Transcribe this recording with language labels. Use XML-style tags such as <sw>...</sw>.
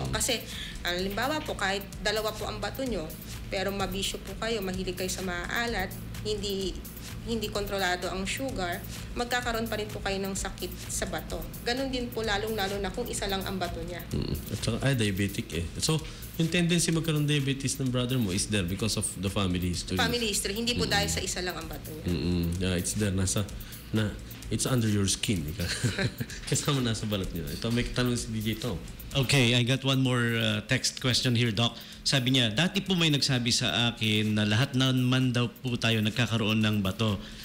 <tl>Kasi, halimbawa po, kahit dalawa po ang bato nyo, pero mabisyo po kayo, mahilig kayo sa maalat, hindi kontrolado ang sugar, magkakaroon pa rin po kayo ng sakit sa bato. Ganon din po lalong-lalo na kung isa lang ang bato niya. At saka, diabetic eh.</tl> <en>So, yung tendency magkaroon diabetes ng brother mo is there because of the family history.</en> <tl>Family history, hindi po dahil sa isa lang ang bato niya.</tl> <en>Yeah, it's there. It's under your skin.</en> <tl>Kasama nasa balat niya. Ito, may tanong si DJ Tom.</tl> <en>Okay, I got one more text question here, Doc.</en> <tl>Sabi niya, dati po may nagsabi sa akin na lahat naman daw po tayo nagkakaroon ng bato.</tl>